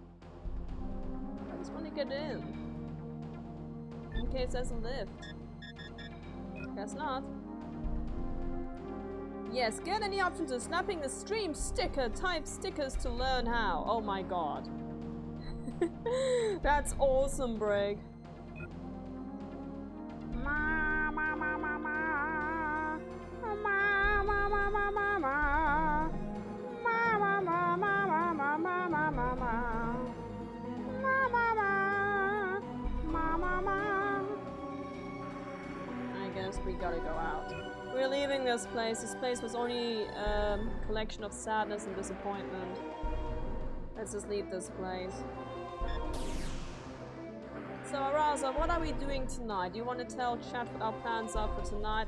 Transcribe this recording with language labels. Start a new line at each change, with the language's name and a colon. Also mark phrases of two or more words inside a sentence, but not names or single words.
English: I just want to get in. In case there's a lift. Guess not. Yes, get any option to snapping the stream sticker. Type stickers to learn how. Oh my god. That's awesome, Brig. Ma ma ma ma ma. Ma ma ma ma ma ma. Ma ma ma ma ma ma ma ma ma ma. Ma ma ma ma. I guess we gotta go out. We're leaving this place. This place was only a collection of sadness and disappointment. Let's just leave this place. So, Araza, what are we doing tonight? Do you want to tell chat what our plans are for tonight?